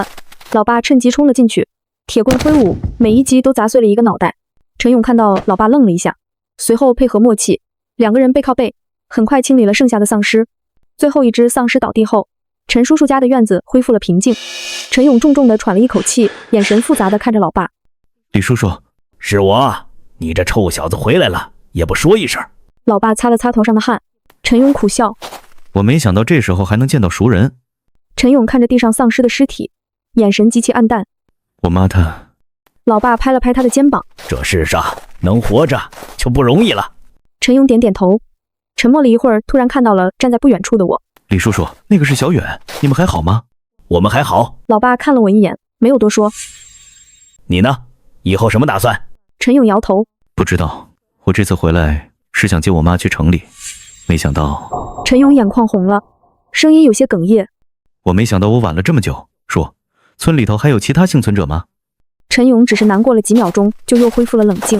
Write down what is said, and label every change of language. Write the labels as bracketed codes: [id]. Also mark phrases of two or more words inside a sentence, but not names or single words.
[zh] 老爸趁機衝了進去，鐵棍揮舞，每一擊都砸碎了一個腦袋。陳勇看到老爸愣了一下，隨後配合默契，2個人背靠背，很快清理了剩下的喪屍。最後一隻喪屍倒地後，陳叔叔家的院子恢復了平靜。陳勇重重地喘了一口氣，眼神複雜地看着老爸。李叔叔，是我，你這臭小子回來了，也不說一聲。老爸擦了擦頭上的汗，陳勇苦笑。我沒想到這時候還能見到熟人。陈勇看着地上喪屍的屍体，眼神极其暗淡。我妈她…… 老爸拍了拍他的肩膀，这世上能活着就不容易了。陈勇点点头，沉默了一会儿，突然看到了站在不远处的我。李叔叔，那个是小远，你们还好吗？我们还好。老爸看了我一眼，没有多说。你呢？以后什麼打算？陳勇搖頭，不知道。我這次回來是想接我媽去城裡，沒想到…… 陳勇眼眶紅了，聲音有些哽咽。我沒想到我晚了這麼久。說，村裡頭還有其他幸存者嗎？陳勇只是難過了幾秒鐘，就又恢復了冷靜。